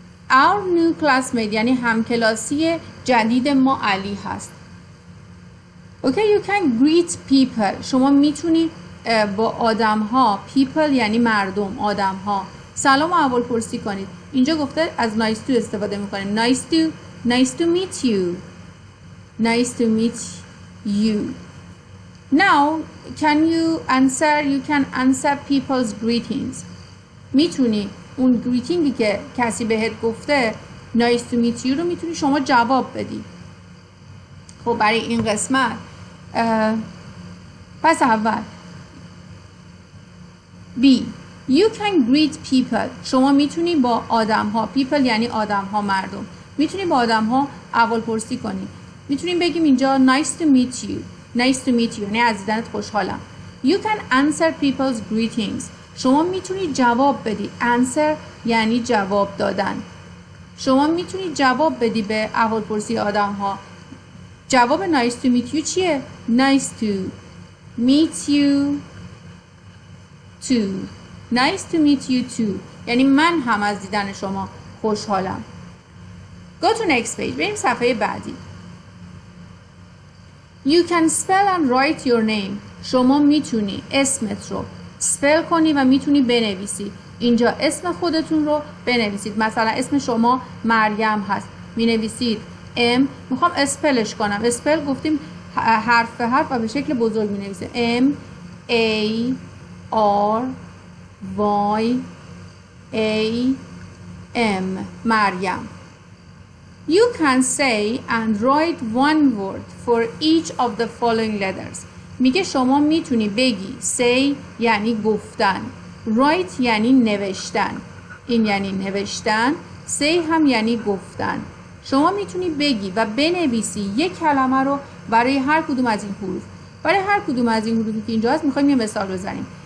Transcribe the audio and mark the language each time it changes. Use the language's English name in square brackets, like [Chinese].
[English] Our new classmate [Persian] یعنی همکلاسی جدید ما علی هست. [English] Okay, you can greet people. [Persian] شما میتونید با آدم ها، people یعنی مردم، آدم ها، سلام و احوال پرسی کنید. اینجا گفته از nice to استفاده میکنیم. [English] Nice to meet you. Nice to meet you. Now, you can answer people's greetings. [Persian] میتونی اون greetingی که کسی بهت گفته [English] nice to meet you [Persian] رو میتونی شما جواب بدی. خب برای این قسمت پس اول B. [English] You can greet people. [Persian] شما میتونی با آدم ها، people یعنی آدم ها، مردم، میتونی با آدم ها احوال پرسی کنی. میتونیم بگیم اینجا [English] nice to meet you [Persian] یعنی از دیدنت خوشحالم. [English] You can answer people's greetings. [Persian] شما میتونی جواب بدی. answer یعنی جواب دادن. شما میتونی جواب بدی به احوال پرسی آدم ها. جواب [English] nice to meet you [Persian] چیه؟ [English] nice to meet you too. Nice to meet you too [Persian] یعنی من هم از دیدن شما خوشحالم. [English] Go to next page. [Persian] بریم صفحه بعدی. [English] You can spell and write your name. [Persian] شما میتونی اسمت رو spell کنی و میتونی بنویسی. اینجا اسم خودتون رو بنویسید. مثلا اسم شما مریم هست، مینویسید M. میخوام اسپلش کنم. اسپل گفتیم حرف به حرف و به شکل بزرگ مینویسه. M A R Y A M مریم. [English] You can say and write one word for each of the following letters. [Persian] میگه شما میتونی بگی say یعنی گفتن، write یعنی نوشتن، این یعنی نوشتن، say هم یعنی گفتن. شما میتونی بگی و بنویسی یک کلمه رو برای هر کدوم از این حروف. برای هر کدوم از این حروفی که اینجا هست میخوایم یه مثال بزنیم.